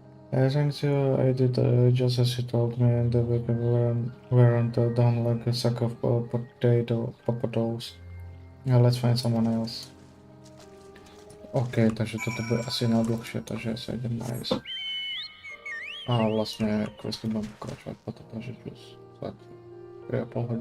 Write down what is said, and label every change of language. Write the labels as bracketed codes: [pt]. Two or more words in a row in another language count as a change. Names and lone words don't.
[en] Thanks you, I did just as you told me, and the weapon weren't done like a sack of potatoes. Let's find someone else. [sk] OK, takže toto bude asi na dlouhšie, takže sa idem nájsť. A vlastne quest budem pokračovať potom, takže plus 3,5 hodiny.